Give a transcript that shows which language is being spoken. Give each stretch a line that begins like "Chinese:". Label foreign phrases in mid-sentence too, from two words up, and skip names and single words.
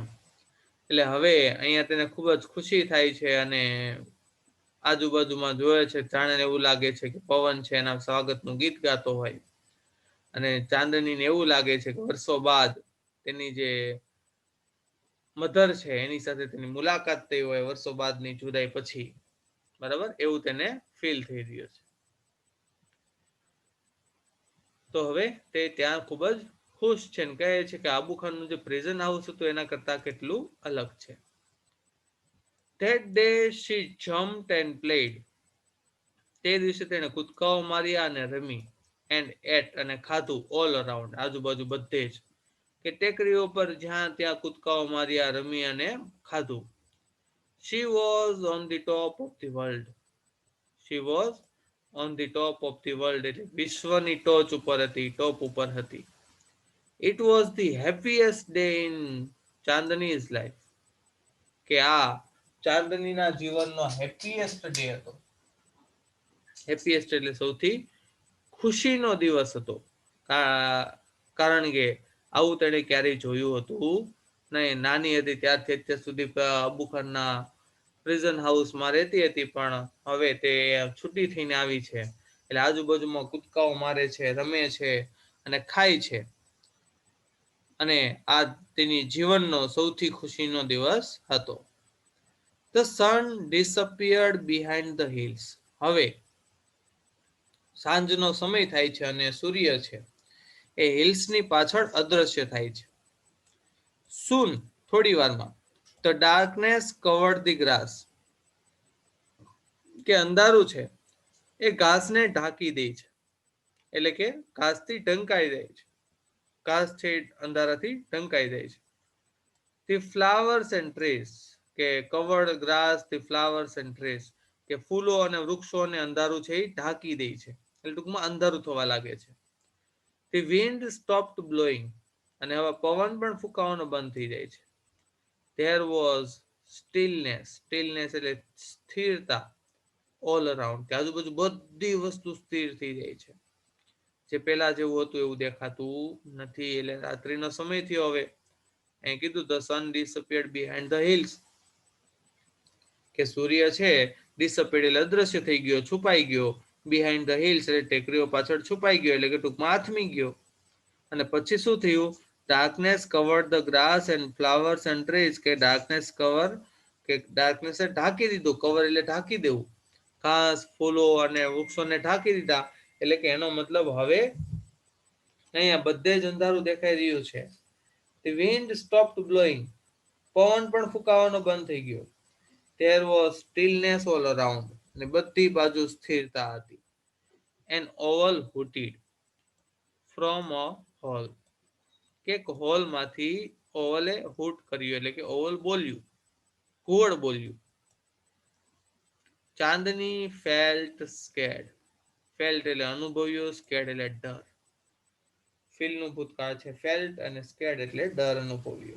Gujarati: એટલે હવે અહીંયા તેને ખૂબ જ ખુશી થાય છે, અને આજુબાજુમાં જોવે છે, જાણે એવું લાગે છે કે પવન છે એના સ્વાગતનું ગીત ગાતો હોય, અને ચાંદનીને એવું લાગે છે કે વર્ષો બાદ તેની જે મધર છે એની સાથે તેની મુલાકાત થઈ હોય વર્ષો બાદની જુદાઈ પછી, બરાબર, એવું તેને ફીલ થઈ રહ્યું છે. તો હવે તે ત્યાં ખૂબ જ ખુશ છે, ને કહે છે કે આબુ ખાનનું જે
English: prison house
Gujarati: હતું એના કરતા કેટલું અલગ છે.
English: That day she jumped and played,
Gujarati: તે દિવસે તેણે કૂદકાઓ માર્યા અને રમી
English: and ate
Gujarati: અને ખાધું
English: all around
Gujarati: આજુબાજુ બધે જ કે ટેકરીઓ પર જ્યાં ત્યાં કૂદકાઓ માર્યા રમી અને ખાધું.
English: She was on the top of the world. She was on the top of the world
Gujarati: એટલે વિશ્વની ટોચ ઉપર હતી, ટોપ ઉપર હતી.
English: It was the happiest day in Chandani's life.
Gujarati: કે આ ચાંદનીના જીવનનો
English: happiest day
Gujarati: હતો. હેપીએસ્ટ એટલે સૌથી ખુશીનો દિવસ હતો. કારણ કે આવું તેણે ક્યારેય જોયું હતું નહીં. નાની હતી ત્યારથી અત્યાર સુધી અબુ ખાનના
English: prison houseમાં
Gujarati: રહેતી હતી, પણ હવે તે છૂટી થઈને આવી છે એટલે આજુબાજુમાં કૂદકાઓ મારે છે, રમે છે અને ખાય છે. અને આ તેની જીવનનો સૌથી ખુશીનો દિવસ હતો.
English: The sun disappeared behind the hills.
Gujarati: હવે સાંજનો સમય થાય છે અને સૂર્ય છે એ હિલ્સની પાછળ અદ્રશ્ય થાય છે. Soon, થોડી વારમાં,
English: the darkness covered the grass.
Gujarati: કે અંધારું છે એ ઘાસને ઢાંકી દે છે, એટલે કે ઘાસથી ઢંકાઈ જાય છે. ઘાસ છે અંધારાથી ઢંકાઈ જાય છે.
English: The flowers and trees
Gujarati: કે
English: covered grass, the flowers and trees
Gujarati: કે ફૂલો અને વૃક્ષોને અંધારું છે એ ઢાંકી દે છે, એટલે ટૂંકમાં અંધારું થવા લાગે છે.
English: The wind stopped blowing
Gujarati: અને હવે પવન પણ ફૂંકાવાનો બંધ થઈ જાય છે.
English: There was stillness. Stillness
Gujarati: એટલે સ્થિરતા.
English: all around
Gujarati: કે આજુબાજુ બધી વસ્તુ સ્થિર થઈ જાય છે. જે પેલા જેવું હતું એવું દેખાતું નથી. એટલે રાત્રિનો સમય થયો. હવે અહીં કીધું
English: the sun disappeared behind the hills
Gujarati: કે સૂર્ય છે ડિસઅપિયર્ડ એટલે અદ્રશ્ય થઈ ગયો, છુપાઈ ગયો.
English: behind the hills
Gujarati: એટલે ટેકરીઓ પાછળ છુપાઈ ગયો, એટલે કે ટૂંકમાં આથમી ગયો. અને પછી શું થયું?
English: darkness covered the grass and flowers and trees
Gujarati: કે
English: darkness cover
Gujarati: કે ડાર્કનેસે ઢાંકી દીધું. કવર એટલે ઢાંકી દેવું. ઘાસ, ફૂલો અને વૃક્ષોને ઢાંકી દીધા, એટલે કે એનો મતલબ હવે અહીંયા બધે જ અંધારું દેખાઈ રહ્યું છે.
English: The wind stopped blowing.
Gujarati: પવન પણ ફૂંકાવાનો બંધ થઈ ગયો.
English: There was stillness all around.
Gujarati: અને બધી બાજુ સ્થિરતા હતી.
English: An owl hooted from a hall.
Gujarati: કે હોલમાંથી ઓવલે હૂટ કર્યું, એટલે કે ઓવલ બોલ્યું, ઘુવડ બોલ્યું.
English: Chandani felt scared.
Gujarati: ફેલ્ટ એટલે અનુભવ્યું, સ્કેર્ડ એટલે ડર. ફીલનું ભૂતકાળ છે ફેલ્ટ અને સ્કેર્ડ એટલે ડર અનુભવ્યો.